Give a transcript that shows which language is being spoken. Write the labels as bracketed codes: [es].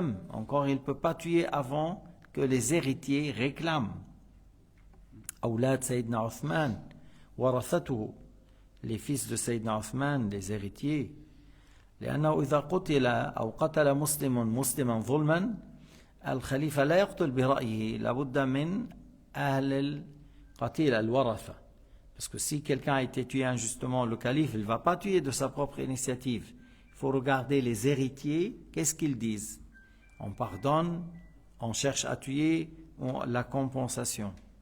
[fr] Encore, il ne peut pas tuer avant que les héritiers réclament. [ar] أولاد سيدنا عثمان ورثته, [fr] les fils de Sayyidina Uthman, les héritiers. [ar] لأنه إذا قتل أو قتل مسلما ظلما الخليفة لا يقتل برأيه لابد من أهل القتيل الورثة. [fr] Parce que si quelqu'un a été tué injustement, le calife, il ne va pas tuer de sa propre initiative. Il faut regarder les héritiers, qu'est-ce qu'ils disent? On pardonne, on cherche à tuer, la compensation.